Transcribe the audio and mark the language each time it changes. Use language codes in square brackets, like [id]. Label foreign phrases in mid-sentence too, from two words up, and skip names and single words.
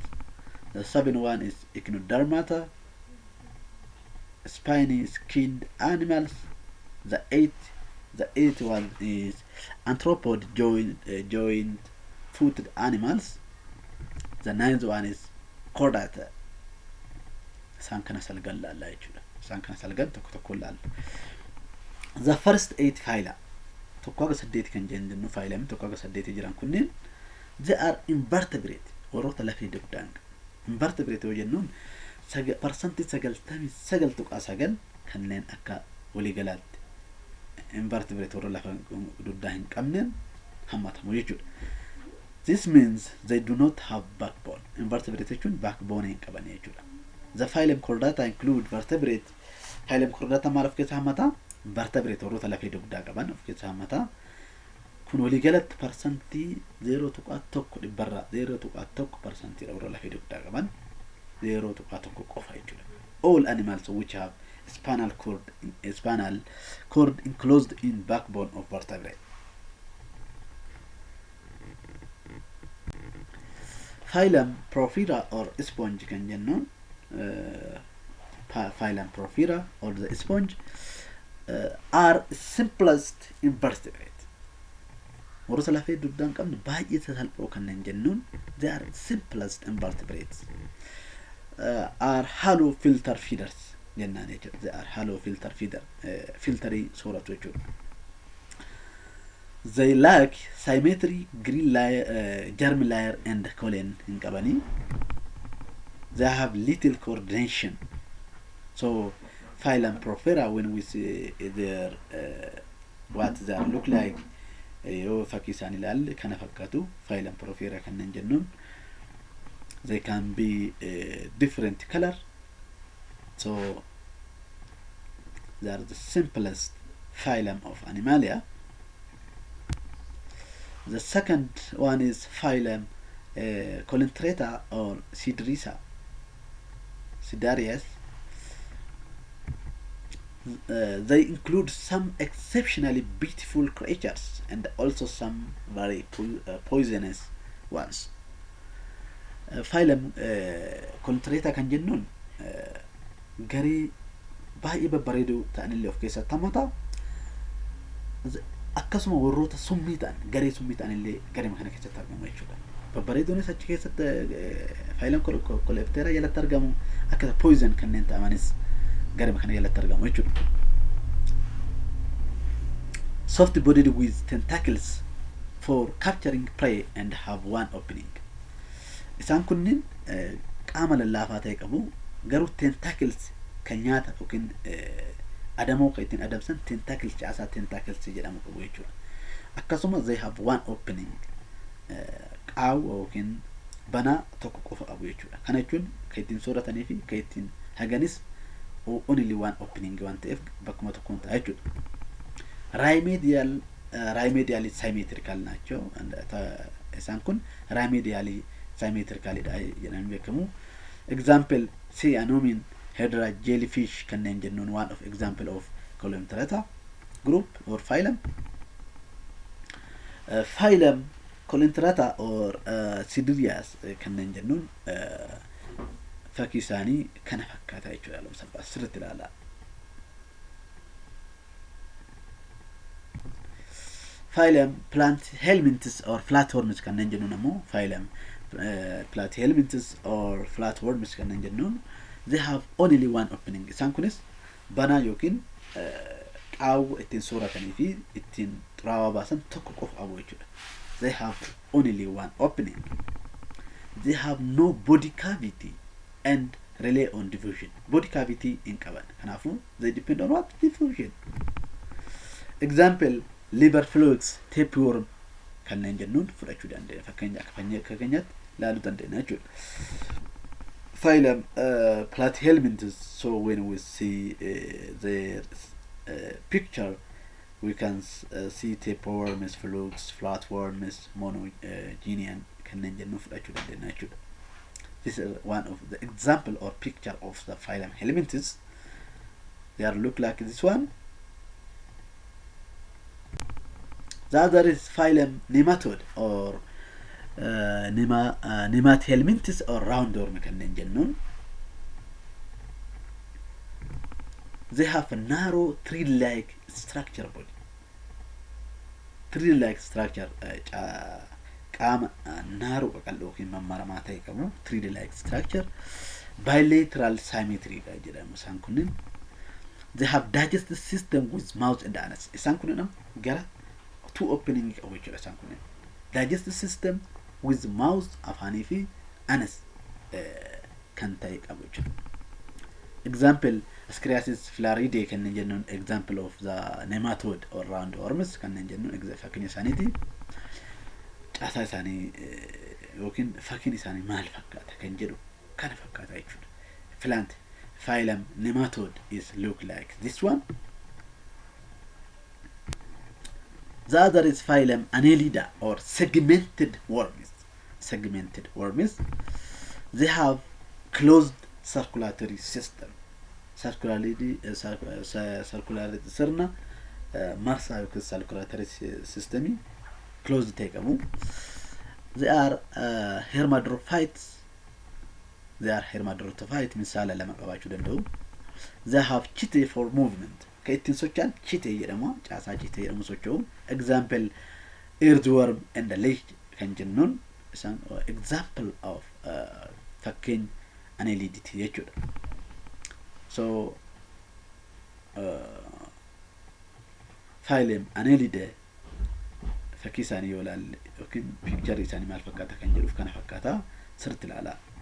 [en] The seventh one is echinodermata, spiny skinned animals. The eighth one is arthropod joint footed animals. The ninth one is chordata. [om] Isaan kana salgan laalla jechuudha. Isaan kana salgan tokko tokko laalla. [en] The first 8 phyla [om] tokko aga 8 kan jennu phylum tokko aga 8 jiran kunniin [en] they are invertebrate [om] warroota lafee dugdaan invertebrate yoo jennuun percentage 99.9 kanneen akka waliigalaatti invertebrate warra lafa dugdaa hin qabneen hammatamu jechuudha. [en] This means they do not have backbone. [om] Invertebrate jechuun backbone hin qaban jechuudha. [en] The Phylum Chordata include vertebrate. [om] Phylum Chordata maal of keessaa hammata? Vertebrate warroota lafee dugdaa qaban of keessaa hammata. Kun waliigalatti percentii 0.1 dhibbarraa 0.1% warra lafee dugdaa qaban 0.1 qofa jechuudha. [en] All animals which have spinal cord enclosed in backbone of vertebrate. Phylum Porphyra or sponge [om] kan jennuun [en] Phylum Porphyra or the sponge are simplest invertebrate. [om] Warroota lafee dugdaan qabne baay'ee sasalphoo kanneen jennuun [en] they are simplest invertebrates. Are hollow filter feeders [om] jennaan jechuudha. [en] They are hollow filter feeder [om] filterii sooratu jechuudha. [en] They lack symmetry, green layer, germ layer and colon [om] in qabani. [en] They have little coordination. So Phylum Porphyra, when we see their what they look like, [om] yoo fakkii isaan ilaalle kana fakkaatu Phylum Porphyra kanneen jennuun [en] they can be different color. So they are the simplest phylum of Animalia. The second one is Phylum Coelentrata or cidarias. They include some exceptionally beautiful creatures and also some very poisonous ones. [om] Phylum Coelentrata kan jennuun garii baay'ee babbareedoo ta'anillee of keessatti hammata. Akkasuma warroota summii ta'an garee summii ta'anillee garee kana keessatti argamu jechuudha. Babbareedoonis achi keessatti Phylum Coelentrata jalatti argamu akka poison kanneen ta'amanis garee kana jalatti argamu jechuudha. [en] Soft bodied with tentacles for capturing prey and have one opening. [om] Isaan kunniin qaama lallaafaa ta'e qabu garuu tentacles kan nyaata yookiin adamoo kan ittiin adamsan tentacles caasaa tentacles jedhamu qabu jechuudha. Akkasuma [en] they have one opening [om] qaawwa yookiin banaa tokko qofa qabu jechuudha. Kana jechuun kan ittiin sooratanii fi kan ittiin haganis [en] only one opening [om] waan ta'eef bakkuma tokkoon ta'a jechuudha. [en] Remedially symmetrical [om] naachoo isaan kun [en] remedially symmetrical [om] jedhamanii beekamu. [en] Example say anomin hydra jellyfish [om] kanneen jennuun [en] one of example of Coelentrata group or phylum. [om] Phylum Coelentrata or cidarias kanneen jennuun fakkii isaanii kana fakkaata jechuudha. Salphaa sirriitti ilaala. [en] Phylum Platyhelminthes or flatworms [om] kanneen jennuun ammoo [en] Phylum Platyhelminthes or flatworms [om] kanneen jennuun [en] they have only one opening. [om] Isaan kunis banaa yookiin qaawwa ittiin sooratanii fi ittiin xuraawaa baasan tokko qofa qabu jechuudha. [en] They have only one opening. They have no body cavity and rely on diffusion. Body cavity [om] in qaban. [en] Kanaafu they depend on what? Diffusion. Example, liver flukes, tapeworm [om] kanneen jennuun fudhachuu dandeenya. Fakkeenya keenyatti ilaaluu dandeenya jechuudha. Phylum Platyhelminthes. [en] So when we see their picture, we can see tapeworms, flukes, flatworms, monogenian [om] kanneen jennuun fudhachuu dandeenya jechuudha. [en] This is one of the example or picture of the Phylum Helminthes. They are look like this one. The other is Phylum Nematode or Nemathelminthes or roundworm [om] kanneen jennuun. [en] They have a narrow tree-like structure body. Tree-like structure [om] qaama narrow qaqal'oo yookiin mammaramaa ta'e qabu. [en] Tree-like structure. Bilateral symmetry [om] jedhamu isaan kunneen. [en] They have digestive system with mouth and anus. [om] Isaan kunneen gara [en] two opening [om] qabu jechuudha isaan kunneen. [en] Digestive system with mouth [om] afaanii fi anus kan ta'e qabu jechuudha. [en] Example, Ascariasis floridae [om] kanneen jennuun [en] example of the nematode or roundworms [om] kanneen jennuun fakkeenya isaaniiti. Caasaa isaanii yookiin fakkiin isaanii maal fakkaata kan jedhu kana fakkaata jechuudha. [en] Phylum nematode is look like this one. The other is Phylum Annelida or segmented worms. Segmented worms. They have closed circulatory system. [om] Circularity sirna marsaa yookiin [en] circulatory system closed [om] ta'e qabu. [en] They are hermaphrodites. They are hermaphrodites [om] misaala lama qabaachuu danda'u. [en] They have chite for movement. [om] Kan ittiin socho'an chite jedhama. Caasaa chite jedhamu socho'u. [en] Example, earthworm and leech [om] kan jennuun isaan [en] example of [om] fakkeenya Anneliditi jechuudha. So Phylum Annelidae fakkii isaanii yoo ilaalle yookiin picture isaanii maal fakkaata kan jedhuuf kana fakkaata sirriitti ilaalaa.